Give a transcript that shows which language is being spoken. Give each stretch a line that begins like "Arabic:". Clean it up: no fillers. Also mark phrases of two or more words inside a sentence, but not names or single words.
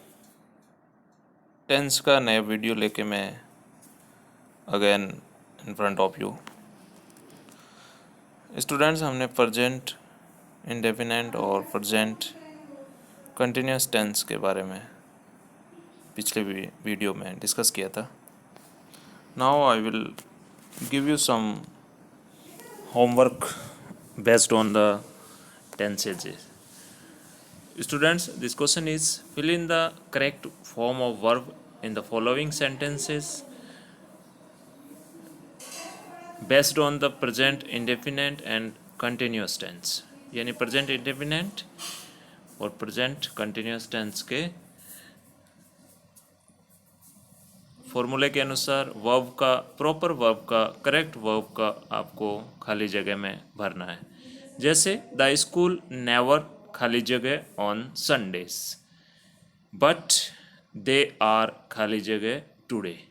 Hindi: टेंस का नया वीडियो लेके मैं
English: again in front of you.
Hindi: स्टूडेंट्स, हमने
English: present indefinite
Hindi: और
English: present continuous tense
Hindi: के बारे में पिछले वीडियो में डिस्कस किया था।
English: Now I will give you some homework based on the tenses. Students, this question is fill in the correct form of verb in the following sentences based on the present indefinite and continuous tense।
Hindi: यानी
English: present indefinite
Hindi: और
English: present continuous tense
Hindi: के फॉर्मूले के अनुसार वर्ब का,
English: proper verb
Hindi: का,
English: correct verb
Hindi: का आपको खाली जगह में भरना है।
English: जैसे the school never
Hindi: खाली जगह
English: on Sundays, but they are
Hindi: खाली जगह
English: टुडे।